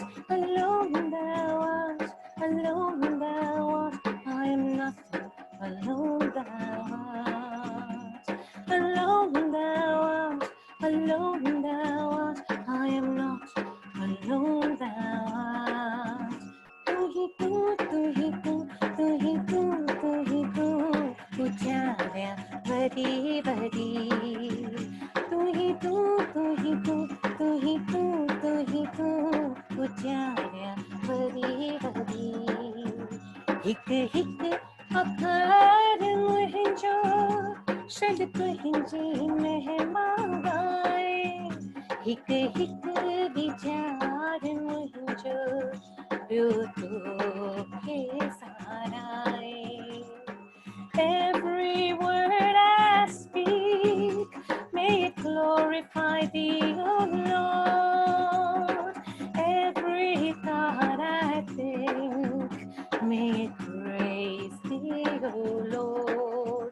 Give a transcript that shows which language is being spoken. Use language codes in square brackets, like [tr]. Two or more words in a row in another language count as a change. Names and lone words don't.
[en] Alone, thou art. Alone, thou art. I am nothing. Alone, thou art. Alone thou art, alone thou art, I am not alone thou art. [sd] تون ئي تون، تون ئي تون، تون ئي تون، تون ئي تون، اُچاريان وري وري. تون ئي تون، تون ئي تون، تون ئي تون، تون ئي تون، اُچاريان وري وري. هڪ هڪ اکر منهنجو شل تنهنجي مهما ڳائي هڪ هڪ وچار منهنجو پيو توکي ساراهي [en] Every word I speak, may it glorify thee, O Lord. Every thought I think, may it praise thee, O Lord.